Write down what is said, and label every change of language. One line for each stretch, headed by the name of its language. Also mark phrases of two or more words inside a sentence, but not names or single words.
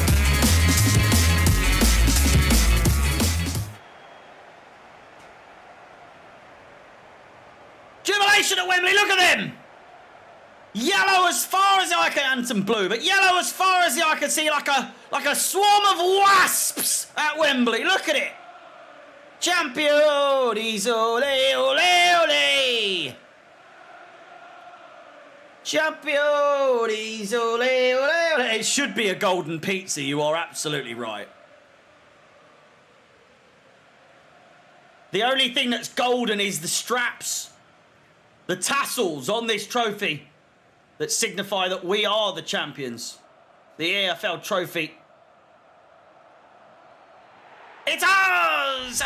English: Jubilation at Wembley, look at them! Yellow as far as the eye can, and some blue, but yellow as far as the eye can see, like a swarm of wasps at Wembley. Look at it. Champions, ole, ole, ole. Champions, ole, ole, ole. It should be a golden pizza, you are absolutely right. The only thing that's golden is the straps, the tassels on this trophy that signify that we are the champions. The EFL trophy. It's ours!